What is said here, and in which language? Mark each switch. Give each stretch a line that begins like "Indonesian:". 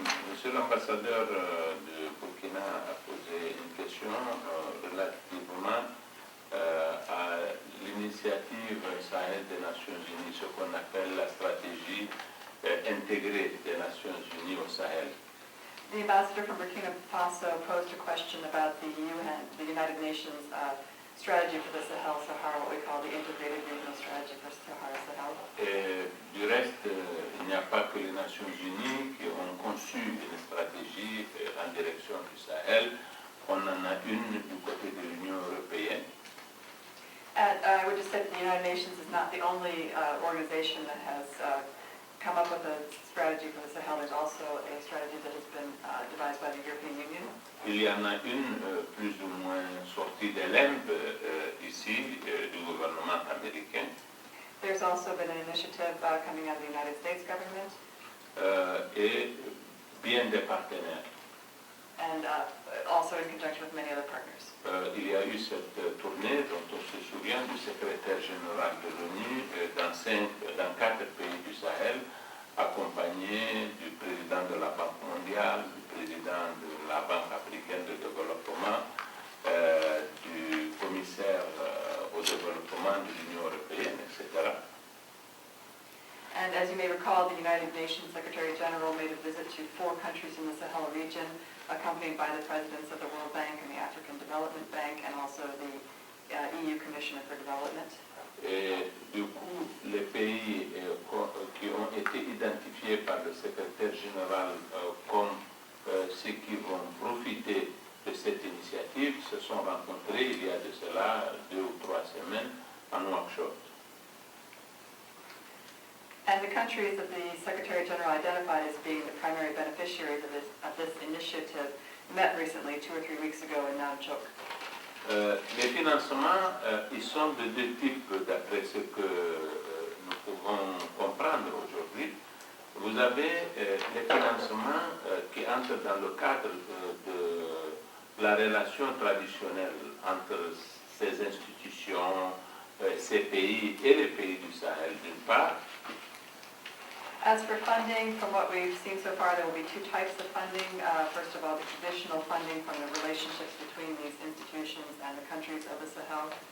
French: Monsieur l'ambassadeur de Burkina a posé une question relativement à l'initiative Sahel des Nations Unies, ce qu'on appelle la stratégie intégrée des Nations Unies au Sahel.
English: The ambassador from Burkina Faso posed a question about the UN, the United Nations strategy for the Sahel-Sahara, what we call the integrated regional strategy for Sahara-Sahel.
French: Et du reste, il n'y a pas que les Nations Unies qui ont conçu une stratégie en direction du Sahel. On en a une du côté de l'Union européenne.
English: And I would just say that the United Nations is not the only organization that has come up with a strategy for the Sahel. There's also a strategy that has been devised by the European Union.
French: Il y en a une plus ou moins sortie de l'EMB ici, du gouvernement américain.
English: There's also been an initiative coming out of the United States government.
French: Et bien des partenaires.
English: And also in conjunction with many other partners.
French: Il y a eu cette tournée dont on se souvient du secrétaire général de l'ONU dans 4 pays du Sahel, accompagné du président de la Banque mondiale, du président de la Banque africaine de développement, du commissaire au développement de l'Union européenne, etc.
English: And as you may recall, the United Nations Secretary General made a visit to 4 countries in the Sahel region, accompanied by the presidents of the World Bank and the African Development Bank, and also the EU Commissioner for Development.
French: Et du coup, les pays qui ont été identifiés par le secrétaire général comme ceux qui vont profiter de cette initiative se sont rencontrés il y a de cela 2 ou 3 semaines en Nouakchott.
English: And the countries that the Secretary General identified as being the primary beneficiaries of this initiative met recently 2 or 3 weeks ago in Namchuk.
French: Les financements, ils sont de 2 types d'après ce que nous pouvons comprendre aujourd'hui. Vous avez les financements qui entrent dans le cadre de la relation traditionnelle entre ces institutions, ces pays et les pays du Sahel d'une part.
English: As for funding, from what we've seen so far, there will be 2 types of funding. First of all, the traditional funding from the relationships between these institutions and the countries of the Sahel.